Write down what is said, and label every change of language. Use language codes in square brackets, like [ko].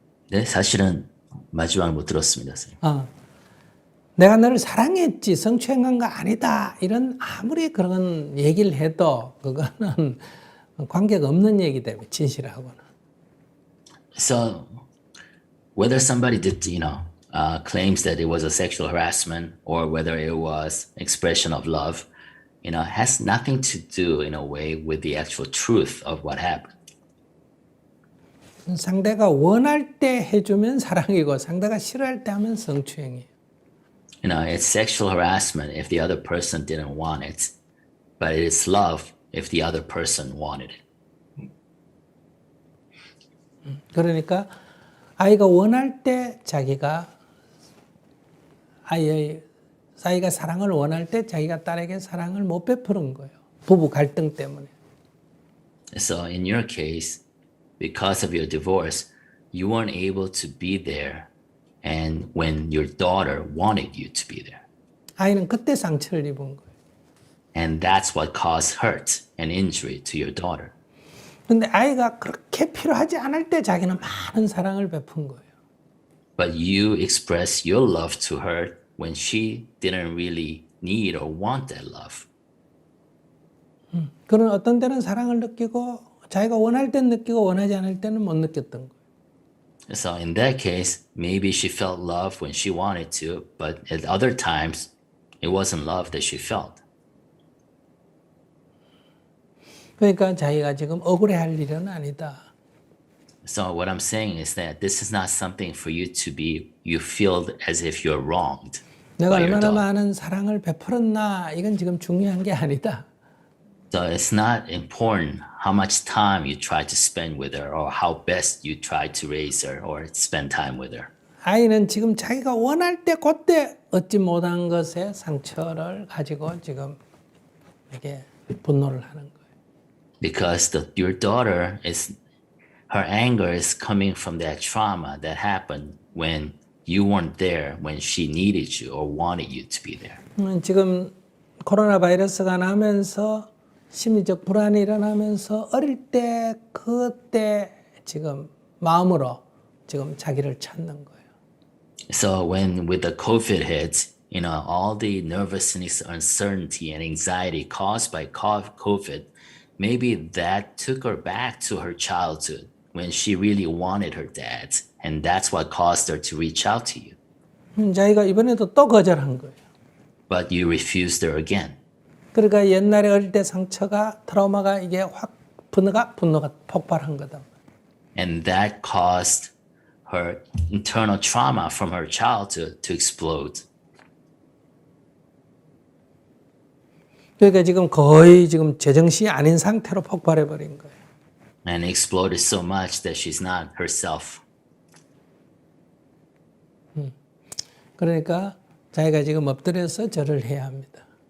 [ko] 네, 사실은 마지막을 못 들었습니다, 선생님. 내가 너를 사랑했지 성추행한 거 아니다 이런 아무리 그런 얘기를 해도 그거는 관계가 없는 얘기 때문에 진실하고는. [en] So whether somebody did, claims that it was a sexual harassment or whether it was expression of love, has nothing to do in a way with the actual truth of what happened. [ko] 상대가 원할 때 해주면 사랑이고 상대가 싫어할 때 하면 성추행이에요. [en] It's sexual harassment if the other person didn't want it, but it is love if the other person wanted it. [ko] 그러니까 아이가 원할 때 자기가 아이가 사랑을 원할 때 자기가 딸에게 사랑을 못 베푸는 거예요. 부부 갈등 때문에. [en] So in your case, because of your divorce, you weren't able to be there and when your daughter wanted you to be there. [ko] 아이는 그때 상처를 입은 거예요. [en] And that's what caused hurt and injury to your daughter. [ko] 근데 아이가 그렇게 필요하지 않을 때 자기는 많은 사랑을 베푼 거예요. [en] But you express your love to her when she didn't really need or want that love. [ko] 그런 어떤 때는 사랑을 느끼고 자기가 원할 땐 느끼고 원하지 않을 때는 못 느꼈던 거예요. [en] So in that case, maybe she felt love when she wanted to, but at other times, it wasn't love that she felt. [ko] 그러니까 자기가 지금 억울해할 일은 아니다. [en] So what I'm saying is that this is not something for you feel as if you're wronged [ko] 내가 [en] by your [ko] 얼마나 [en] daughter. [ko] 많은 사랑을 베풀었나 이건 지금 중요한 게 아니다. [en] So it's not important how much time you try to spend with her or how best you try to raise her or spend time with her. [ko] 아이는 지금 자기가 원할 때 그때 얻지 못한 것에 상처를 가지고 지금 이렇게 분노를 하는 거예요. [en] Because your daughter her anger is coming from that trauma that happened when you weren't there when she needed you or wanted you to be there. [ko] 지금 코로나 바이러스가 나면서 심리적 불안이 일어나면서 어릴 때 그때 지금 마음으로 지금 자기를 찾는 거예요. [en] So when with the COVID hit, all the nervousness, uncertainty, and anxiety caused by COVID, maybe that took her back to her childhood when she really wanted her dad. And that's what caused her to reach out to you. [ko] 자기가 이번에도 또 거절한 거예요. [en] But you refused her again. [ko] 그러니까 옛날에 어릴 때 상처가 트라우마가 이게 확 분노가 폭발한 거다. [en] And that caused her internal trauma from her childhood to explode. [ko] 그러니까 지금 거의 지금 제정신이 아닌 상태로 폭발해 버린 거예요. [en] And exploded so much that she's not herself. [ko] 그러니까 자기가 지금 엎드려서 절을 해야 합니다.